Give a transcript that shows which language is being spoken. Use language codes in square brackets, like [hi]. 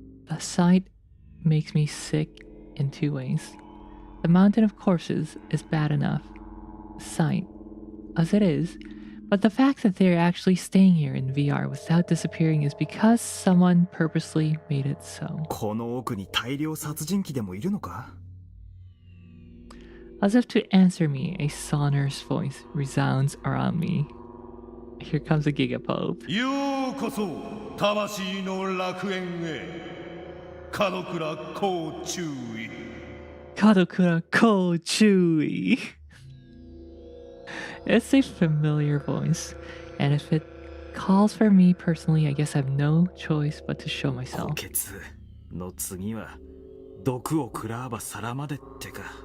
[en] The sight makes me sick in two ways. The mountain of corpses is bad enough, sight, as it is, but the fact that they're actually staying here in VR without disappearing is because someone purposely made it so. [ja] この奥に大量殺人鬼でもいるのか？ [en] As if to answer me, a sonorous voice resounds around me. Here comes a Gigapope. [ja] ようこそ魂の楽園へ。門倉こう注意。 [en] Kadokura Kochui. It's a familiar voice, and if it calls for me personally, I guess I have no choice but to show myself. [ja] 補欠の次は毒を食らわば皿までってか。